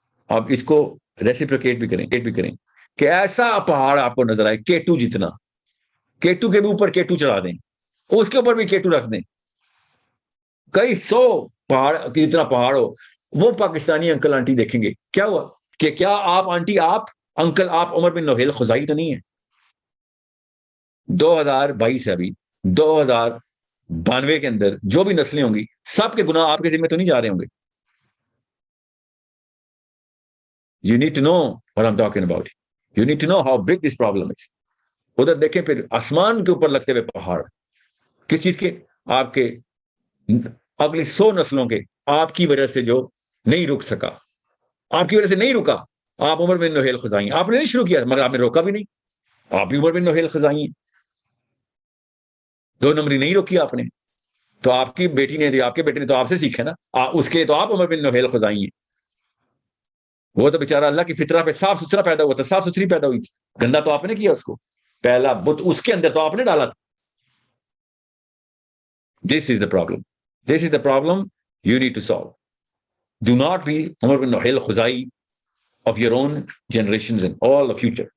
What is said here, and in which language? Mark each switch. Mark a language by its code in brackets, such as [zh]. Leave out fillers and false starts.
[ur] آپ اس کو ریسیپریکیٹ بھی کریں کہ ایسا پہاڑ آپ کو نظر آئے K2 جتنا, K2 کے بھی اوپر K2 چڑھا دیں, اس کے اوپر بھی K2 رکھ دیں, کئی 100 پہاڑ کی جتنا پہاڑ ہو, وہ پاکستانی انکل آنٹی دیکھیں گے کیا ہوا کہ کیا آپ آنٹی, آپ انکل, آپ عمر بن نویل خزائی تو نہیں ہے. 2022 ہے ابھی, 2092 کے اندر جو بھی نسلیں ہوں گی سب کے گناہ آپ کے ذمہ تو نہیں جا رہے ہوں گے. [en] You need to know what I'm talking about. You need to know how big this problem is. [ur] ادھر دیکھیں پھر آسمان کے اوپر لگتے ہوئے پہاڑ, کس چیز کے, آپ کے اگلی 100 نسلوں کے, آپ کی وجہ سے جو نہیں رک سکا, آپ کی وجہ سے نہیں رکا. آپ عمر بن نویل خزائی, آپ نے نہیں شروع کیا مگر آپ نے روکا بھی نہیں, آپ بھی عمر بن نویل خزائی, دو نمبری نہیں روکی آپ نے. تو آپ کی بیٹی نے, آپ کے بیٹے نے تو آپ سے سیکھا نا, اس کے تو آپ عمر بن نویل خزائی ہیں. وہ تو بیچارہ اللہ کی فطرہ پہ صاف ستھرا پیدا ہوا تھا, صاف ستھری پیدا ہوئی تھی, گندا تو آپ نے کیا اس کو, پہلا بت اس کے اندر تو آپ نے ڈالا تھا. [en] This is the problem. This is the problem you need to solve. Do not be Umar bin Nahil Khuzai of your own generations and all the future.